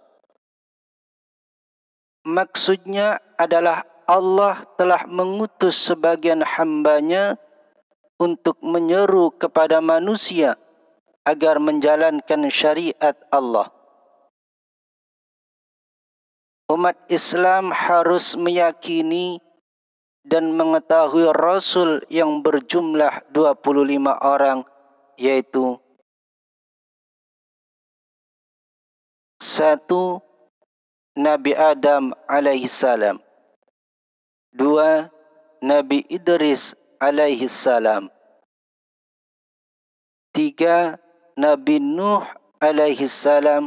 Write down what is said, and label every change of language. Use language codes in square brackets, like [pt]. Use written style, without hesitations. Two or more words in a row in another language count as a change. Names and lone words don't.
[id] Maksudnya adalah Allah telah mengutus sebagian hambanya untuk menyeru kepada manusia agar menjalankan syariat Allah. Umat Islam harus meyakini dan mengetahui Rasul yang berjumlah 25 orang, yaitu 1. Nabi Adam [ar] عليه السلام. [id] 2. Nabi Idris [ar] عليه السلام. [id] 3. Nabi Nuh [ar] عليه السلام.